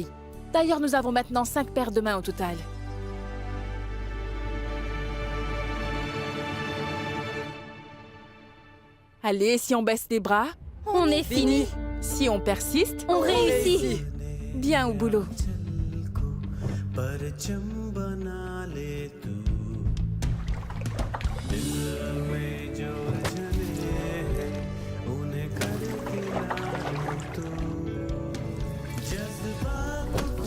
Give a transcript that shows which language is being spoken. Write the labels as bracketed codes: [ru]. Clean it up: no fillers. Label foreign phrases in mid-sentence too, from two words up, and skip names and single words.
[fr] D'ailleurs, nous avons maintenant 5 paires de mains au total. Allez, si on baisse les bras, On est fini. si on persiste, On réussit. bien au boulot. [hi] परचम बना ले तू दिल में जो जले हैं उन्हें कर गिरा तू जज्बात